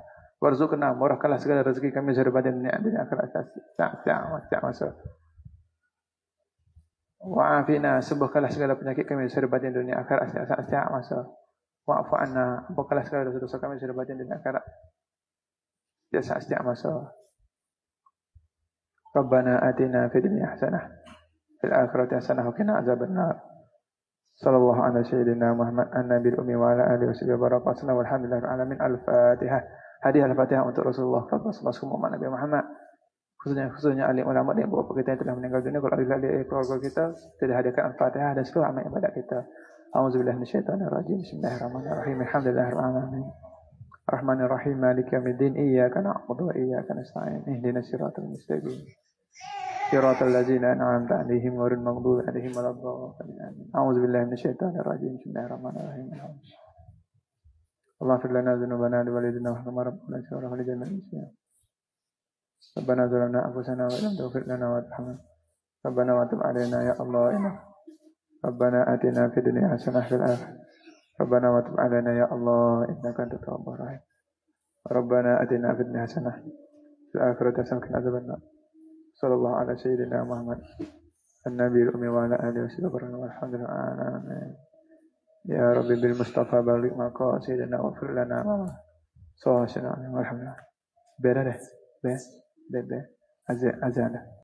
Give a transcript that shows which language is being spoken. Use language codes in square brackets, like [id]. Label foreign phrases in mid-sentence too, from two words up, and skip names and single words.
[ms] Warzuqna, murahkanlah segala rezeki kami zahir batin dunia akhirat setiap masa. Wa'afina, sembuhkanlah segala penyakit kami zahir batin dunia akhirat setiap masa. Wa'fu'anna, ampunkanlah segala dosa-dosa kami zahir batin dunia akhirat setiap masa. [ar] ربنا آتنا في الدنيا حسنة في الآخرة حسنة وقنا عذاب النار. صلى الله على سيدنا محمد النبي الأمي وعلى آله وصحبه بركاته والحمد لله عالمين. [ms] Al-Fatihah. Hadiah Al-Fatihah untuk Rasulullah [ar] صلى الله عليه [ms] Nabi Muhammad. Khususnya alim ulama dan beberapa kita yang telah meninggal dunia. Kalau ada ahli keluarga kita, tidak hadiahkan Al-Fatihah dan seluruh amal ibadat kita. [ar] أعوذ بالله من الشيطان الرجيم بسم الله الرحمن الرحيم الحمد لله رب العالمين. الرحمن الرحيم مالك يوم الدين. إياك نعبد وإياك نستعين اهدنا الصراط المستقيم. صراط الذين أنعمت عليهم غير المغضوب عليهم ولا الضالين. أعوذ بالله من الشيطان الرجيم بسم الله الرحمن الرحيم اللهم اغفر لنا ذنوبنا ووالدينا وربنا ولجميع المسلمين. ربنا ظلمنا أنفسنا ولم تغفر لنا وترحمنا. ربنا وتب علينا يا الله إنا. ربنا آتنا في الدنيا حسنة وفي الآخرة. ربنا وتب علينا يا الله إنك أنت التواب الرحيم. ربنا آتنا في الدنيا حسنة وفي الآخرة حسنة وقنا عذاب النار. صلى الله على سيدنا محمد النبي الأمي وعلى آله وسلم. Alhamdulillah. يا ربي بالمصطفى بلغ مقاصدنا واغفر لنا صلى الله عليه وسلم. Alhamdulillah. [id] Beda deh. Azan.